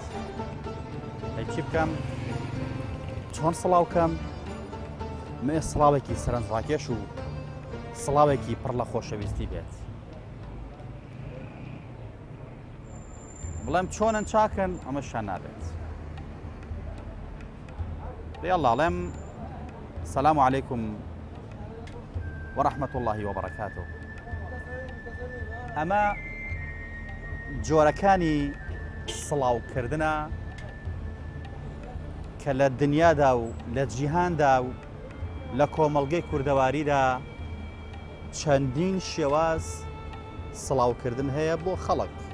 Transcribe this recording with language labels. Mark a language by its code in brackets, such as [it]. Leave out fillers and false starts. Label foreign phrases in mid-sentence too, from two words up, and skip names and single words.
[ckb] ئەی چی بکەم؟ چۆن سڵاو بکەم؟ مێ سڵاوێکی سەرنجڕاکێش و سڵاوێکی پڕ لە خۆشەویستی بێت. بڵێم چۆنن چاکن؟ ئەمەشیان نابێت. [ar] يلا السلام عليكم ورحمة الله وبركاته. [ckb] ئەمە جۆرەکانی سڵاوکردنە کە لە دنیادا و لە جیهاندا و لە کۆمەڵگەی کوردەواریدا چەندین شێواز سڵاوکردن هەیە بۆ خەڵک.